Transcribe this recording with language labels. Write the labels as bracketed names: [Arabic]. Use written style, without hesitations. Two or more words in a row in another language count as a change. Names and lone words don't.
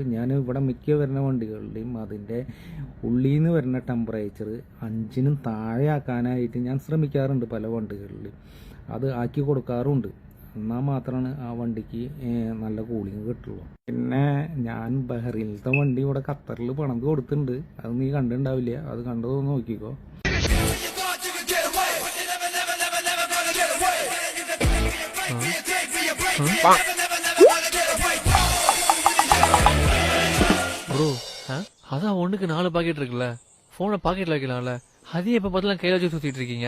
[Malayalam] ഞാൻ ഇവിടെ മിക്ക വരുന്ന വണ്ടികളുടെയും അതിൻ്റെ ഉള്ളിൽ നിന്ന് വരുന്ന ടെമ്പറേച്ചർ 5-നും താഴെ ആക്കാനായിട്ട് ഞാൻ ശ്രമിക്കാറുണ്ട്. പല വണ്ടികളിലും അത് ആക്കി കൊടുക്കാറുണ്ട്. എന്നാൽ മാത്രമാണ് ആ വണ്ടിക്ക് നല്ല കൂളിങ് കിട്ടുള്ളൂ. പിന്നെ ഞാൻ ബഹ്റൈനിലത്തെ വണ്ടി ഇവിടെ ഖത്തറിൽ പണിത് കൊടുത്തിട്ടുണ്ട്. അത് നീ കണ്ടിട്ടുണ്ടാവില്ല. അത് കണ്ടതൊന്ന് നോക്കിക്കോ. [Tamil] ப்ரோ அதான் ஒண்ணுக்கு 4 பாக்கெட் இருக்குல்ல, போனை பாக்கெட்ல வைக்கலாம்ல. அதே எப்ப பார்த்தாலும் கையில வச்சு சுத்திட்டு இருக்கீங்க.